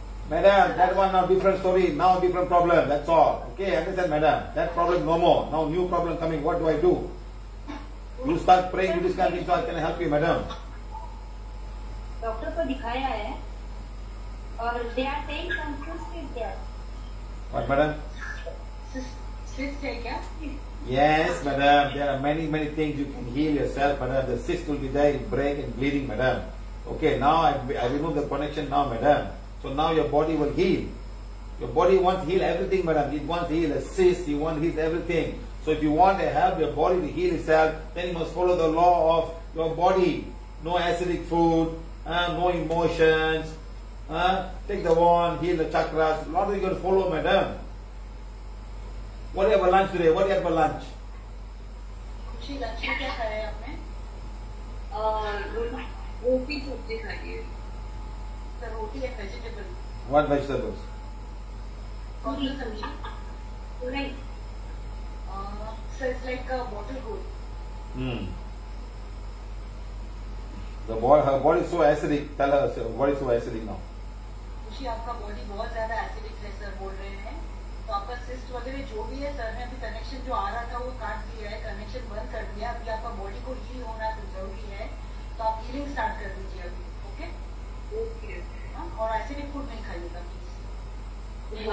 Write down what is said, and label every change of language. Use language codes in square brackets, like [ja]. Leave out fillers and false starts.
[en] Madam, that one now different story, now different problem, that's all. Okay, understand, madam? That problem no more. Now new problem coming, what do I do? You start praying to this kind of thing, so I can help you, madam. [hi] Doctor को दिखाया है और [en] they are saying some cyst is there. What, madam? [hi] Cyst है क्या? [en] Yes, madam. There are many things you can heal yourself, madam. The cyst will be there, break and bleeding, madam. Okay, now I remove the connection now, madam. So now your body will heal. Your body wants to heal everything, madam. It wants to heal a cyst, it wants to heal everything. So if you want to help your body to heal itself, then you must follow the law of your body. No acidic food, no emotions. Take the wand, heal the chakras. A lot of you got to follow, madam. What do you have for lunch today? What do you have for lunch? [hi] खुशी lunch में क्या खाया है आपने? रोटी सब्जी खाई है. Sir रोटी है वेजिटेबल. [en] What vegetables? [hi] कौन सी सब्जी? [en] Right. So it's like a bottle gourd. Her body is so acidic. Tell her her body is so acidic now. [hi] खुशी आपका बॉडी बहुत ज्यादा एसिडिक है सर बोल रहे हैं. तो आपका सिस्ट वगैरह जो भी है सर ने अभी कनेक्शन जो आ रहा था वो काट दिया है, कनेक्शन बंद कर दिया. अभी आपका बॉडी को हील होना जरूरी है, तो आप हीलिंग स्टार्ट कर दीजिए अभी. [en] Okay Okay. [hi] और एसिडिक फूड नहीं खाइएगा प्लीज.